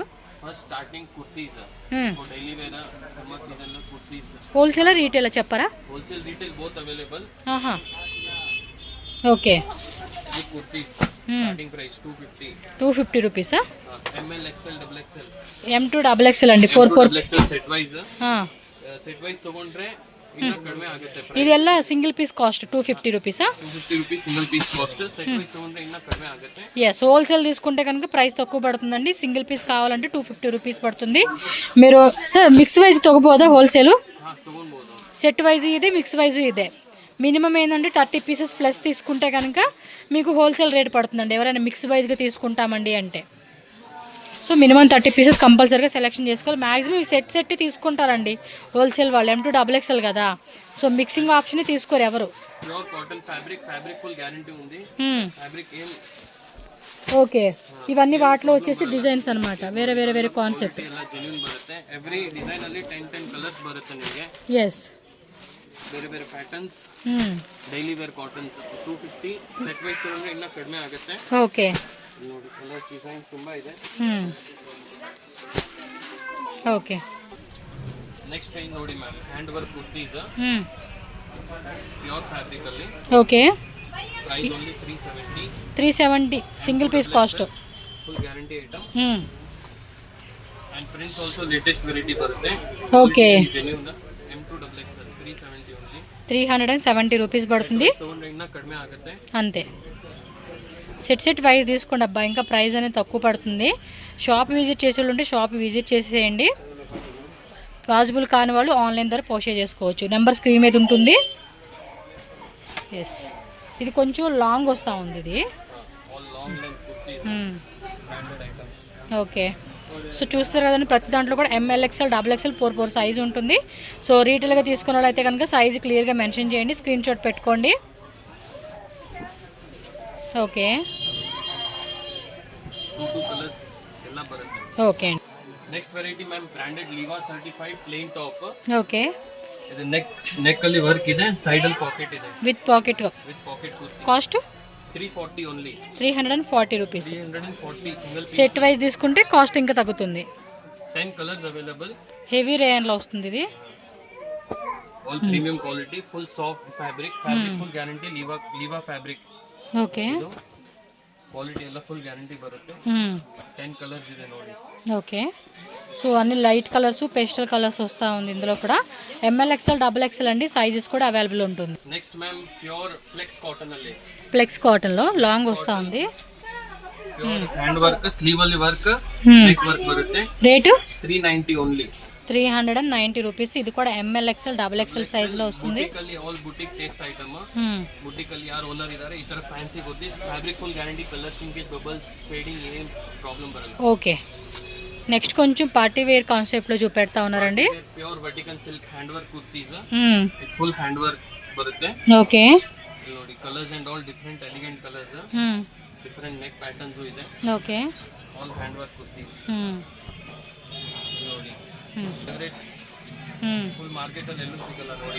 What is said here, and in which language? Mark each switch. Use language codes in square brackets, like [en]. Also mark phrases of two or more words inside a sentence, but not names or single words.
[en] First starting kurtis, daily wear summer season లో kurtis. wholesale retail [te] చెప్పరా? [en] Wholesale retail both available. [te] ఆహా, ఓకే. [en] ఈ kurtis starting price [te] 250 రూపీసా? [en] M L XL double XL M2 double XL అండి. 4 [kn] ಸೆಟ್ ವೈಸ್ ತಗೊಂಡ್ರೆ ಇನ್ನ ಕಡಿಮೆ ಆಗುತ್ತೆ. ಇದೆಲ್ಲ [en] single piece cost [kn] 250 రూపీసా? [en] 250 rupees single piece cost. Set wise [kn] ತಗೊಂಡ್ರೆ ಇನ್ನ ಕಡಿಮೆ ಆಗುತ್ತೆ. [te] yes, హోల్సేల్ తీసుకుంటే కనుక ప్రైస్ తక్కువ పడుతుందండి. [en] single piece [te] కావాలంటే 250 రూపీస్ పడుతుంది. మీరు సార్ [en] mix wise [te] తగ్గబోదా? హోల్సేల్ [kn] తಗೊಳ್ಬಹುದು. [en] set wise [te] ఇదే, [en] mix wise [te] ఇదే. మినిమం ఏంటంటే 30 [en] pieces plus [te] తీసుకుంటే కనుక మీకు [en] wholesale rate [te] పడుతుందండి, ఎవరైనా మిక్స్ వైజ్గా తీసుకుంటామండి అంటే. సో మినిమం 30 పీసెస్ కంపల్సరీగా సెలెక్షన్ చేసుకోవాలి. మ్యాక్సిమం సెట్ తీసుకుంటారండి హోల్సేల్ వాళ్ళు. M2 డబుల్ ఎక్స్ఎల్ కదా, సో మిక్సింగ్ ఆప్షన్ తీసుకోరు ఎవరు. [en] Pure cotton fabric full guarantee ఉంది. Fabric ఏం [te] ఓకే, ఇవన్నీ వాటిలో వచ్చేసి డిజైన్స్ అనమాట, వేరే కాన్సెప్ట్. [kn] ಎಲ್ಲ ಜೆನ್ಯೂನ್ ಬರುತ್ತೆ. [en] every design [kn] ಅಲ್ಲಿ 10 ಕಲರ್ಸ್ ಬರುತ್ತೆ ನಿಮಗೆ. ಎಸ್, ಬೇರೆ ಪ್ಯಾಟರ್ನ್ಸ್, [en] daily wear cottons [kn] 250. ಸೆಟ್ ವೈಸ್ ತಗೊಂಡ್ರೆ ಇನ್ನ ಕಡಿಮೆ ಆಗುತ್ತೆ. ಓಕೆ ನೋಡಿ, ಕಲರ್ಸ್ ಡಿಸೈನ್ಸ್ ತುಂಬಾ ಇದೆ. ಓಕೆ, [en] next range [kn] ನೋಡಿ ಮ್ಯಾಮ್, [en] hand work kurtis pure fabric [kn] ಅಲ್ಲಿ. ಓಕೆ, [en] Price only 370. [te] 370 సింగిల్ పీస్ కాస్ట్. [en] Full guarantee item. And prints also latest variety ಬರುತ್ತೆ. [kn] ಓಕೆ, [en] Genuine M2 double XL 370 only. [te] 370 రూపీస్ పడుతుంది. [kn] ತಗೊಂಡ್ರೆ ಇನ್ನ ಕಡಿಮೆ ಆಗುತ್ತೆ. [te] అంతే. సెట్ వైజ్ తీసుకోండి అబ్బా, ఇంకా ప్రైస్ అనేది తక్కువ పడుతుంది. షాప్ విజిట్ చేసే వాళ్ళు ఉంటే షాప్ విజిట్ చేసేయండి. పాసిబుల్ కాని వాళ్ళు ఆన్లైన్ ద్వారా పోస్ట్ చేసుకోవచ్చు. నెంబర్ స్క్రీన్ మీద ఉంటుంది. ఎస్, ఇది కొంచెం లాంగ్ వస్తూ ఉంది ఇది. ఓకే, సో చూస్తారు కదండి, ప్రతి దాంట్లో కూడా ML XL డబుల్ ఎక్స్ఎల్ 4 సైజు ఉంటుంది. సో రీటైల్గా తీసుకున్న వాళ్ళు అయితే కనుక సైజు క్లియర్గా మెన్షన్ చేయండి, స్క్రీన్ షాట్ పెట్టుకోండి. ఓకే, [kn] కలర్స్ ಎಲ್ಲ ಬರುತ್ತೆ. [te] ఓకే. [en] Next variety ma'am, branded Liva certified plain top. [te] ఓకే, [kn] ಇದು ನೆಕ್ ಅಲ್ಲಿ ವರ್ಕ್ ಇದೆ, ಸೈಡ್ ಅಲ್ಲಿ ಪಾಕೆಟ್ ಇದೆ. [en] With pocket [kn] ಕುರ್ತಿ. [te] కాస్ట్ 340 ఓన్లీ. 340 రూపీస్. 340 సింగిల్ పీస్. సెట్ వైజ్ తీసుకుంటే కాస్ట్ ఇంకా తగ్గుతుంది. 10 కలర్స్ అవైలబుల్. హెవీ రేయన్లో వస్తుంది ఇది. [en] All premium quality, full soft fabric full guarantee. [kn] ಲಿವಾ ಫ್ಯಾಬ್ರಿಕ್. [te] ఓకే, [kn] క్వాలిటీ ಎಲ್ಲ ಫುಲ್ ಗ್ಯಾರಂಟಿ ಬರುತ್ತೆ. 10 కలర్స్ ಇದೆ ನೋಡಿ. [te] ఓకే, సో అన్ని లైట్ కలర్స్, పేస్టల్ కలర్స్ వస్తూ ఉంది ఇందులో కూడా. ML XL డబుల్ ఎక్స్ఎల్ అండి, సైజెస్ కూడా అవైలబుల్ ఉంటుంది. నెక్స్ట్ మ్యామ్, [en] pure flex cotton [te] ಅಲ್ಲಿ. ఫ్లెక్స్ కాటన్లో లాంగ్ వస్తూ ఉంది. [en] hand work, [kn] స్లీవ్ ಅಲ್ಲಿ ವರ್ಕ್, నెక్ ವರ್ಕ್ ಬರುತ್ತೆ. [te] రేటు 390 ఓన్లీ. 390 రూపీస్. ఇది కూడా ఎంఎల్ ఎక్స్ఎల్ డబుల్ ఎక్స్ఎల్ సైజ్లో వస్తుంది. [kn] ಬುಟಿಕಲ್ಲಿ ಆಲ್ ಬುಟಿಕ್ ಟೇಸ್ಟ್ ಐಟಮ್ ಬುಟಿಕಲ್ಲಿ ಯಾರು ಓನರ್ ಇದ್ದಾರೆ ಈ ತರ ಫ್ಯಾನ್ಸಿ ಗೊತ್ತಿ ಫ್ಯಾಬ್ರಿಕ್ ಫುಲ್ ಗ್ಯಾರಂಟಿ ಕಲರ್ ಶಿಂಕೇಜ್ ಬಬಲ್ಸ್ ಫೇಡಿಂಗ್ ಏನ್ ಪ್ರಾಬ್ಲಮ್ ಬರಲ್ಲ. [te] ఓకే, నెక్స్ట్ కొంచెం పార్టీ వేర్ కాన్సెప్ట్ లో చూపెడతా ఉన్నారండి. [en] Pure vertical silk hand work kurtis full hand work ಬರುತ್ತೆ. [te] ఓకే, [kn] ನೋಡಿ ಕಲರ್ಸ್ ಅಂಡ್ ಆಲ್ ಡಿಫರೆಂಟ್ ಎಲಿಗೆಂಟ್ ಕಲರ್ಸ್ ಡಿಫರೆಂಟ್ ನೆಕ್ ಪ್ಯಾಟರ್ನ್ಸ್ ಇದೆ. [te] ఓకే, [kn] ಆಲ್ ಹ್ಯಾಂಡ್ ವರ್ಕ್ ಕುರ್ತೀಸ್ ನೋಡಿ ಫೇವರೇಟ್ ಫುಲ್ ಮಾರ್ಕೆಟ್ ಅಲ್ಲಿ ಎಲ್ಲೂ ಸಿಗಲ್ಲ ನೋಡಿ.